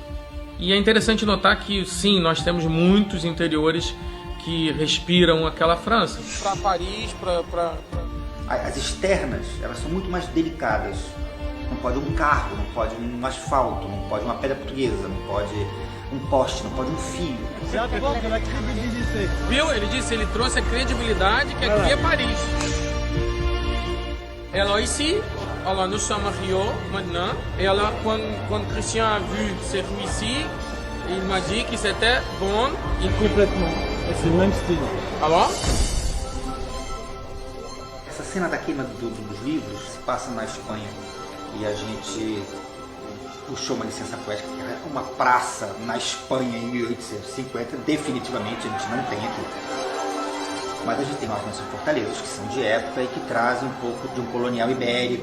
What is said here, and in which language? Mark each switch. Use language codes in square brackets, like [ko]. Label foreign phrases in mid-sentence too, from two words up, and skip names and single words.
[pt] E é interessante notar que, sim, nós temos muitos interiores que respiram aquela França. Para Paris, As externas, elas são muito mais delicadas. Não pode um carro, não pode um asfalto, não pode uma pedra portuguesa, não pode um poste, não pode um fio. Viu? Ele disse, ele trouxe a credibilidade que aqui é Paris. [fr] Alors ici, alors nous sommes à Rio maintenant, et alors quand Christian a vu ces rues ici, il m'a dit que c'était bon. Complètement. C'est le même style. Alors? [pt] Essa cena da queima dos livros se passa na Espanha e a gente puxou uma licença poética, que é uma praça na Espanha em 1850, definitivamente a gente não tem aqui. Mas a gente tem algumas fortalezas que são de época e que trazem um pouco de um colonial ibérico.